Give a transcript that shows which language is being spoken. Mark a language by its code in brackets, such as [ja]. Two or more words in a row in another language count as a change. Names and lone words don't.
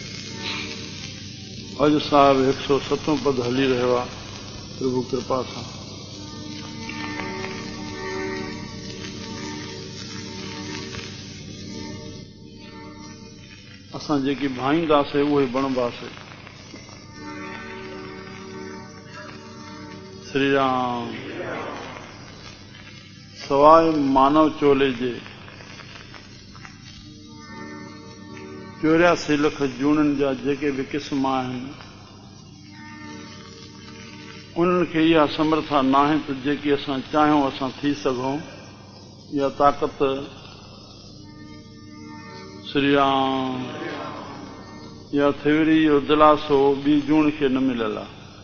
[sd] अॼु साहिब 107 पद हली रहियो आहे प्रभु कृपा सां असां जेकी भाईंदासीं उहे बणबासीं श्री राम सवाइ मानव चोले जे 84 लख जूणनि जा जेके बि क़िस्म आहिनि उन्हनि खे इहा समर्था नाहे त जेकी असां चाहियूं असां थी सघूं इहा ताक़त श्री राम इहा थिवरी इहो दिलासो ॿी जूण खे न मिलियल आहे